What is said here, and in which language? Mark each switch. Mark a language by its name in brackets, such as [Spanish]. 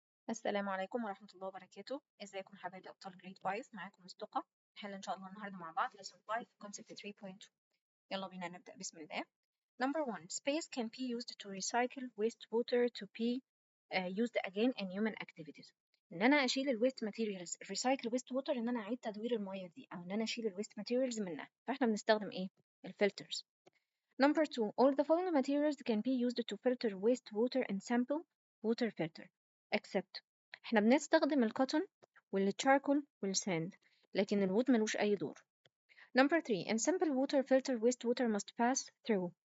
[Arabic] السلام عليكم ورحمة الله وبركاته. ازيكم حبايبي ابطال جريد 5؟ معاكم مصطفى. نحل ان شاء الله النهارده مع بعض lesson 5 concept 3.2. يلا بينا نبدأ بسم الله. [English] Number 1. Space can be used to recycle wastewater to be used again in human activities. [Arabic] ان انا اشيل الويست ماتيريالز. [English] recycle wastewater [Arabic] ان انا اعيد تدوير المية دي، او ان انا اشيل الويست ماتيريالز منها، فاحنا بنستخدم ايه؟ الفلترز. [English] Number 2. All the following materials can be used to filter wastewater and sample water filter except. [Arabic] احنا بنستخدم الكوتون والتشاركول والساند، لكن الوود ملوش أي دور. [English] Number 3. In sample water filter wastewater must pass through.